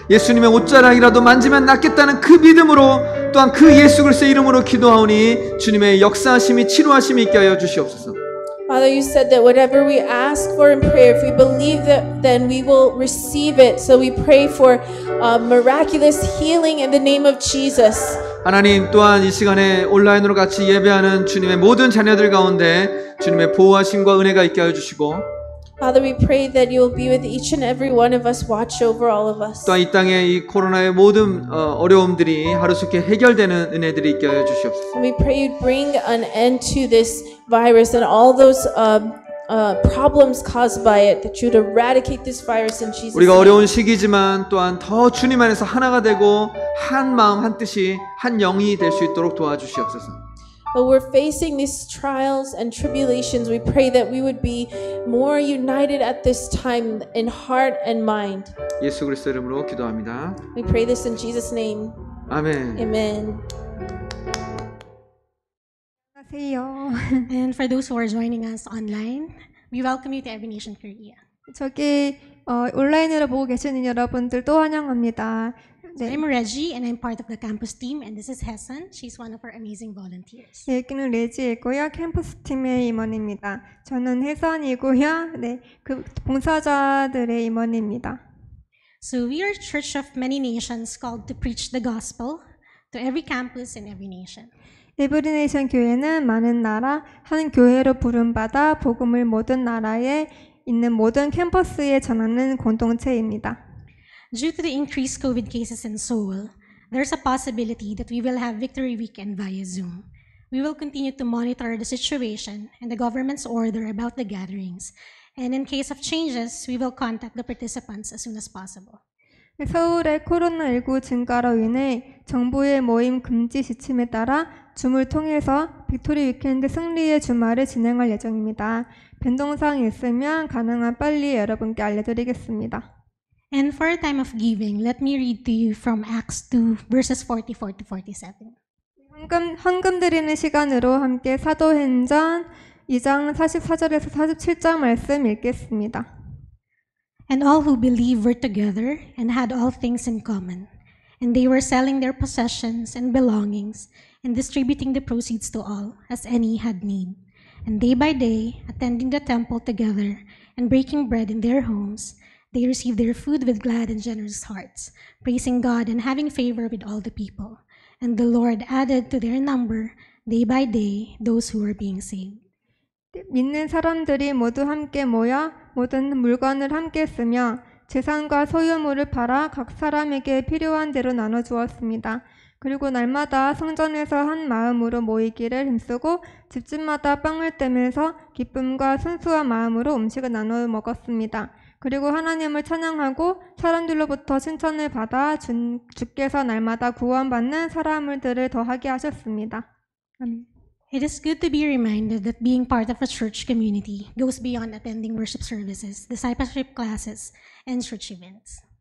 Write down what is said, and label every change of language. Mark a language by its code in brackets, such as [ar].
[ko] 예수님의 옷자락이라도 만지면 낫겠다는 그 믿음으로 또한 그 예수 그리스도의 이름으로 기도하오니 주님의 역사하심이 치료하심이 있게 하여 주시옵소서. [en] Father, you said that whatever we ask for in prayer, if we believe that, then we will receive it. So we pray for miraculous healing in the name of Jesus. [ko] 하나님 또한 이 시간에 온라인으로 같이 예배하는 주님의 모든 자녀들 가운데 주님의 보호하심과 은혜가 있게 하여 주시고 [en] Father, we pray that you will be with each and every one of us, watch over all of us. [ko] 또한 이 땅에 이 코로나의 모든 어려움들이 하루속히 해결되는 은혜들이 있게 하여 주시옵소서. [en] We pray you bring an end to this virus and all those problems caused by it, that you'd eradicate this virus in Jesus' [ko] 우리가 [en] name. [ko] 어려운 시기지만 또한 더 주님 안에서 하나가 되고 한 마음 한 뜻이 한 영이 될 수 있도록 도와주시옵소서. [en] But we're facing these trials and tribulations. We pray that we would be more united at this time in heart and mind. [ko] 예수 그리스도 이름으로 기도합니다. [en] We pray this in Jesus' name. [ko] 아멘. [en] Amen. [ko] 안녕하세요. [en] And for those who are joining us online, we welcome you to Every Nation Korea. [ko] 저기 온라인으로 보고 계시는 여러분들도 환영합니다. 네, [en] I'm Reggie and I'm part of the campus team, and this is Hesan. She's one of our amazing volunteers. [ko] 여기는 레지이고요. 캠퍼스 팀의 임원입니다. 저는 혜선이고요. 네, 그 봉사자들의 임원입니다. [en] So we are a church of many nations called to preach the gospel to every campus and every nation. [ko] 에브리네이션 교회는 많은 나라 한 교회로 부름받아 복음을 모든 나라에 있는 모든 캠퍼스에 전하는 공동체입니다. [en] Due to the increased COVID cases in Seoul, there's a possibility that we will have Victory Weekend via Zoom. We will continue to monitor the situation and the government's order about the gatherings. And in case of changes, we will contact the participants as soon as possible. [ko] 서울의 코로나19 증가로 인해 정부의 모임 금지 지침에 따라 줌을 통해서 빅토리 위켄드 승리의 주말을 진행할 예정입니다. 변동사항이 있으면 가능한 빨리 여러분께 알려드리겠습니다. [en] And for a time of giving, let me read to you from Acts 2, verses 44 to 47. [ko] 헌금 드리는 시간으로 함께 사도행전 2장 44절에서 47장 말씀 읽겠습니다. [en] And all who believed were together and had all things in common. And they were selling their possessions and belongings and distributing the proceeds to all, as any had need. And day by day, attending the temple together and breaking bread in their homes, they received their food with glad and generous hearts, praising God and having favor with all the people. And the Lord added to their number, day by day, those who were being saved. [ko] 믿는 사람들이 모두 함께 모여 모든 물건을 함께 쓰며 재산과 소유물을 팔아 각 사람에게 필요한 대로 나눠 주었습니다. 그리고 날마다 성전에서 한 마음으로 모이기를 힘쓰고 집집마다 빵을 떼면서 기쁨과 순수한 마음으로 음식을 나눠 먹었습니다. 그리고 하나님을 찬양하고 사람들로부터 칭찬을 받아 주께서 날마다 구원받는 사람들을 더하게 하셨습니다. 아멘. [en] It is good to be reminded that being part of a church community goes beyond attending worship services, discipleship classes, and church events.